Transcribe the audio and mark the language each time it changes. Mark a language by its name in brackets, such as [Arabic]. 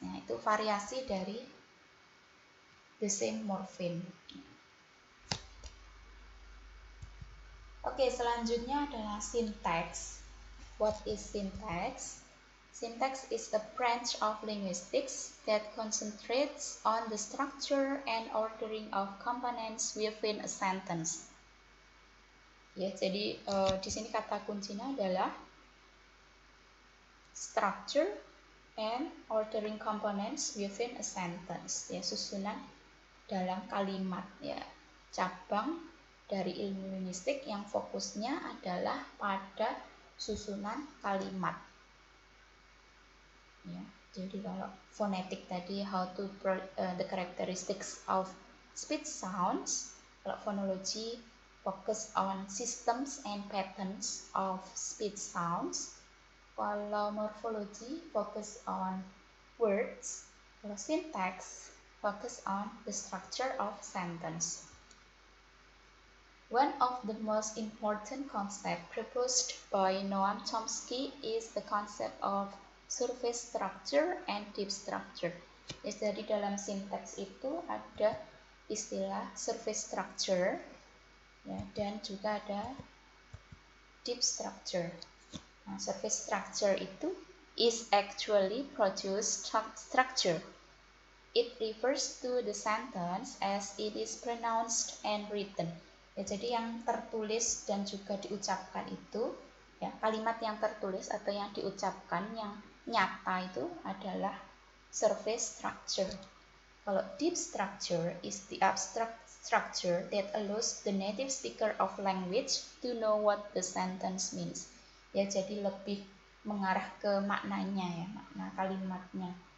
[Indonesian] Nah, itu variasi dari [English] the same morpheme. [Indonesian] Oke, selanjutnya adalah syntax. [English] What is syntax? Syntax is a branch of linguistics that concentrates on the structure and ordering of components within a sentence. [Indonesian] Ya, jadi di sini kata kuncinya adalah [English] structure and ordering components within a sentence. [Indonesian] Ya, susunan dalam kalimat ya. Cabang dari ilmu linguistik yang fokusnya adalah pada susunan kalimat. Ya, jadi kalau fonetik tadi [English] how to the characteristics of speech sounds, kalau phonology focus on systems and patterns of speech sounds, kalau morphology focus on words, kalau syntax focus on the structure of sentence. One of the most important concepts proposed by Noam Chomsky is the concept of surface structure and deep structure. [Indonesian] Jadi dalam sintaks itu ada istilah surface structure ya, dan juga ada deep structure. Nah, [English] surface structure [Indonesian] itu [English] is actually produced structure. It refers to the sentence as it is pronounced and written. [Indonesian] Ya, jadi yang tertulis dan juga diucapkan itu ya, kalimat yang tertulis atau yang diucapkan yang nyata itu adalah surface structure. Kalau [English] deep structure is the abstract structure that allows the native speaker of language to know what the sentence means. [Indonesian] Ya, jadi lebih mengarah ke maknanya ya, makna kalimatnya.